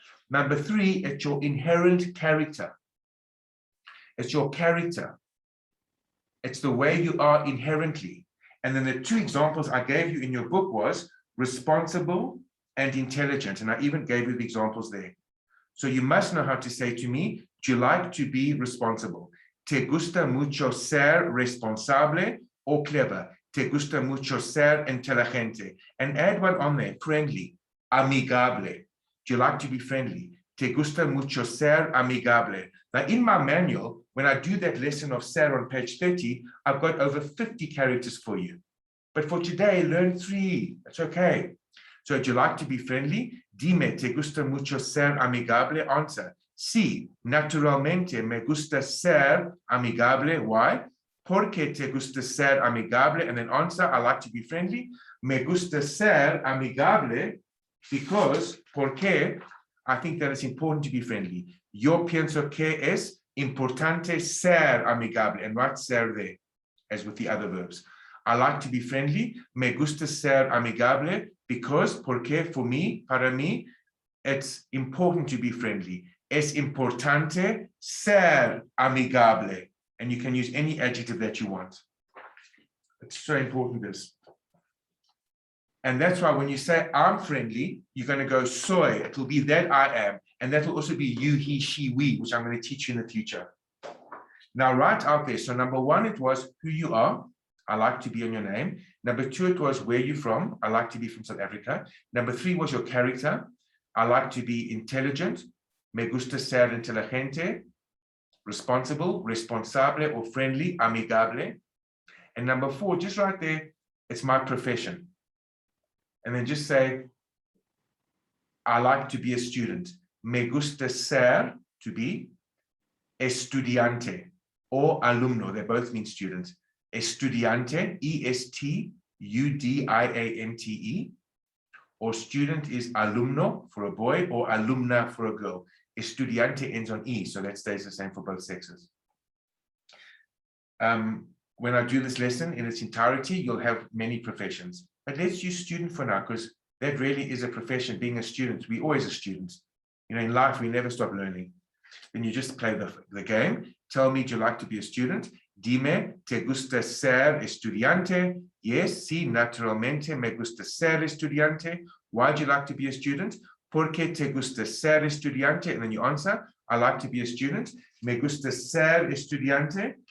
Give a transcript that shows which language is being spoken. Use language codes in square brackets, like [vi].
[en] Number 3, it's your inherent character. It's your character. It's the way you are inherently. And then the 2 examples I gave you in your book was responsible and intelligent. And I even gave you the examples there. So you must know how to say to me, do you like to be responsible? [es] Te gusta mucho ser responsable [en] or clever? [es] Te gusta mucho ser inteligente? [en] And add one on there, friendly, amigable. Do you like to be friendly? [es] Te gusta mucho ser amigable? [en] Now in my manual, when I do that lesson of SER on page 30, I've got over 50 characters for you. But for today, learn 3. That's okay. So would you like to be friendly? [es] Dime, te gusta mucho ser amigable? Answer. Sí, naturalmente me gusta ser amigable. [en] Why? [es] Porque te gusta ser amigable? [en] And then answer, I like to be friendly. [es] Me gusta ser amigable [en] because, porque I think that it's important to be friendly. [es] Yo pienso que es importante ser amigable. [en] And write ser there, as with the other verbs. I like to be friendly. [es] Me gusta ser amigable [en] because, porque, for me, [es] para mí, [en] it's important to be friendly. [es] Es importante ser amigable. [en] And you can use any adjective that you want. It's so important, this. And that's why when you say I'm friendly, you're going to go soy. It will be that I am. And that will also be you, he, she, we, which I'm going to teach you in the future. Now, write out there. So number 1, it was who you are. I like to be on your name. Number 2, it was where you're from. I like to be from South Africa. Number 3 was your character. I like to be intelligent. [es] Me gusta ser inteligente. [en] Responsible, responsable, or friendly, amigable. And number 4, just right there, it's my profession. And then just say, I like to be a student. [es] Me gusta ser, [en] to be, [es] estudiante, or alumno. [en] They both mean student. Estudiante, E-S-T-U-D-I-A-N-T-E, or student is alumno for a boy, or alumna for a girl. Estudiante ends on E, so that stays the same for both sexes. When I do this lesson in its entirety, you'll have many professions. But let's use student for now, because that really is a profession, being a student. We're always a student. You know, in life, we never stop learning. Then you just play the game. Tell me, do you like to be a student? [es] Dime, ¿te gusta ser estudiante? Yes, sí, naturalmente me gusta ser estudiante. [en] Why do you like to be a student? [es] ¿Por qué te gusta ser estudiante? [en] And then you answer, I like to be a student. [es] Me gusta ser estudiante.